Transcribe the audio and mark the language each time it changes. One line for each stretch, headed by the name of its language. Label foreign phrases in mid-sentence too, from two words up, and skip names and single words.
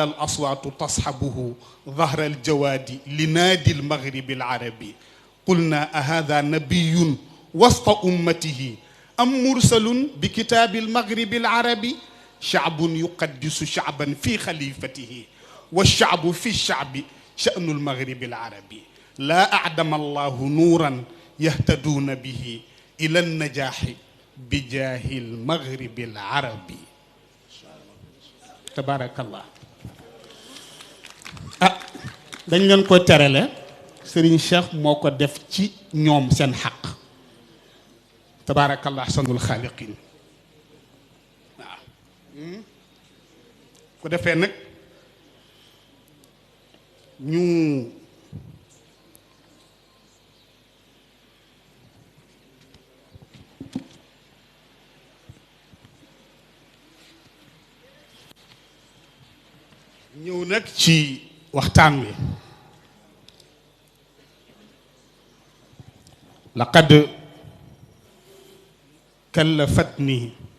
Arabic: الأصوات تصحبه ظهر الجواد لنادي المغرب العربي قلنا أهذا نبي وسط أمته أم مرسل بكتاب المغرب العربي شعب يقدس شعبا في خليفته والشعب في الشعب شأن المغرب العربي لا أعدم الله نورا يهتدون به إلى النجاح بجاه المغرب العربي تبارك الله
Wolof: dañ leen ko terale Serigne Cheikh moo ko def ci ñoom seen xaq
Arabic: تبارك الله أحسن الخالقين
Wolof: waaw ko defee nag ñu ñëw nag ci waxtaan wi
Arabic: لقد كلفتني